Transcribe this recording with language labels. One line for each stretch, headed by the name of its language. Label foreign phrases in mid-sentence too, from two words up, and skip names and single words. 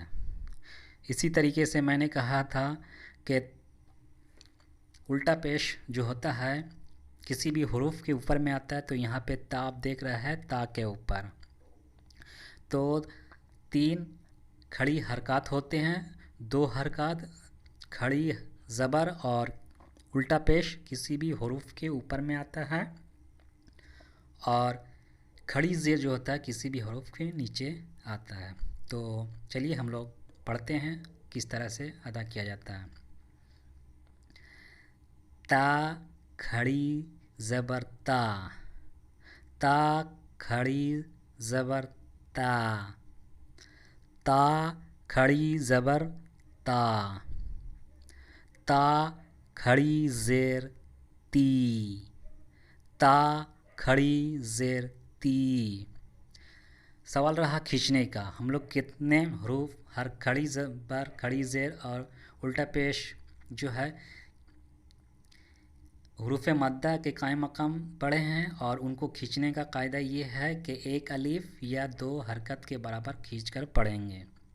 Urdu: اسی طریقے سے میں نے کہا تھا کہ الٹا پیش جو ہوتا ہے کسی بھی حروف کے اوپر میں آتا ہے، تو یہاں پہ تا آپ دیکھ رہا ہے، تا کے اوپر تو 3 کھڑی حرکات ہوتے ہیں، 2 حرکات کھڑی زبر اور الٹا پیش کسی بھی حروف کے اوپر میں آتا ہے، اور کھڑی زیر جو ہوتا ہے کسی بھی حروف کے نیچے آتا ہے۔ تو چلیے ہم لوگ پڑھتے ہیں کس طرح سے ادا کیا جاتا ہے۔ تا کھڑی زبر تا، تا کھڑی زبر تا، تا کھڑی زبر تا، تا کھڑی زیر تی، تا کھڑی زیر تی۔ سوال رہا کھینچنے کا، ہم لوگ کتنے حروف ہر کھڑی زبر، کھڑی زیر اور الٹا پیش جو ہے حروف مادہ کے قائم مقام پڑھے ہیں، اور ان کو کھینچنے کا قاعدہ یہ ہے کہ ایک الف یا 2 حرکت کے برابر کھینچ کر پڑھیں گے۔